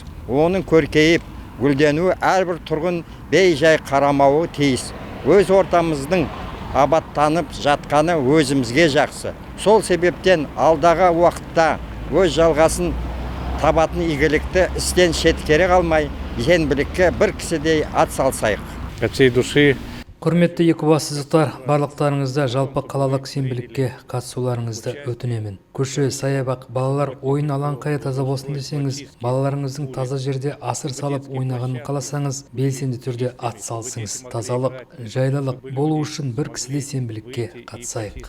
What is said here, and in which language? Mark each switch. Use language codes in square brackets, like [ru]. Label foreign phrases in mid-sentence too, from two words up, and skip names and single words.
[kk] Оның көркейіп, гүлденуі әрбір тұрғын бей-жай қарамауы тиіс. Өз ортамыздың абаттанып жатқаны өзімізге жақсы. Сол себептен алдағы уақытта өз жалғасын табатын игілікті істен шеткері қалмай, сенбілікке бір кісідей ат салсайық. [ru] От всей души. [kk] Құрметті екібастұздықтар, барлықтарыңызда жалпы қалалық сенбілікке қатысуларыңызды өтінемін. Көше, саябақ, балалар ойын алаңқайы таза болсын десеңіз, балаларыңыздың таза жерде асыр салып ойнағанын қаласаңыз, белсенді түрде ат салсыңыз. Тазалық, жайлылық болу үшін бір кісідей сенбілікке қатысайық.